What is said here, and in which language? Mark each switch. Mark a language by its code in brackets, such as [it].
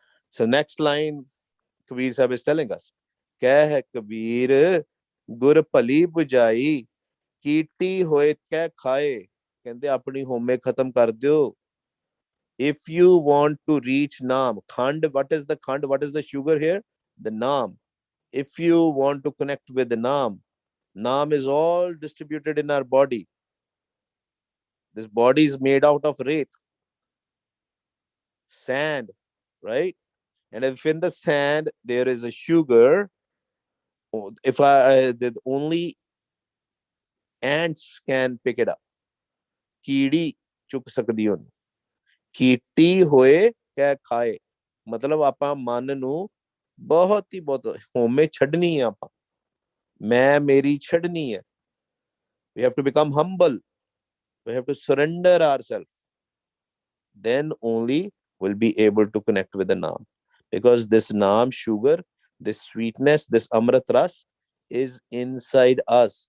[en] So next line Kabir Sahib is telling us, [pa] कह कबीर गुर भली बुझाई कीटी होए कह खाए. [hi] कहते अपनी होमे खत्म कर दियो. [en] If you want to reach Naam, khand, what is the khand? What is the sugar here? The Naam. If you want to connect with the Naam, Naam is all distributed in our body. This body is made out of wraith, sand, right? And if in the sand there is a sugar, if only ants can pick it up. [pa] कीड़ी चुक ਸਕਦੀ ਉਹਨੂੰ. Kitty ਹੋਏ ਕਹਿ ਖਾਏ. ਮਤਲਬ ਆਪਾਂ ਮਨ ਨੂੰ ਬਹੁਤ ਹੀ ਬਹੁਤ ਹੋਮੇ ਛੱਡਣੀ ਆ ਆਪਾਂ. ਮੈਂ ਮੇਰੀ ਛੱਡਣੀ ਹੈ. [en] We have to become humble. We have to surrender ourselves. Then only we'll be able to connect with the Naam. Because this Naam, sugar, this sweetness, this Amrit Ras is inside us.